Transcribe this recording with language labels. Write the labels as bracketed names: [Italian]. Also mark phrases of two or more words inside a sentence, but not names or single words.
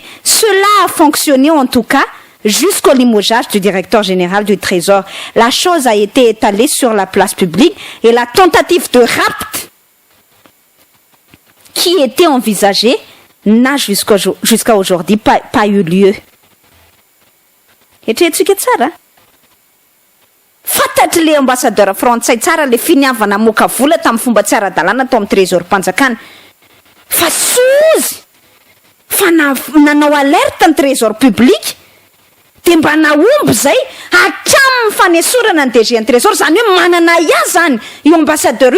[French] Cela a fonctionné en tout cas jusqu'au limogeage du directeur général du Trésor. La chose a été étalée sur la place publique et la tentative de rapt qui était envisagée n'a jusqu'à aujourd'hui pas eu lieu. [Malagasy] Etretsika tsara fantatry le ambassadeur frantsay tsara le finiavana moka vola tamin'ny fomba tsy ara-dalàna tao amin'ny trésor-mpanjakana fa sozy fa nanao alerte ny [French] trésor public [Malagasy] dia mba naomby zay hatramin'ny fanesorana ny DG ny trésor zany hoe manana ia zany io ambassadeur io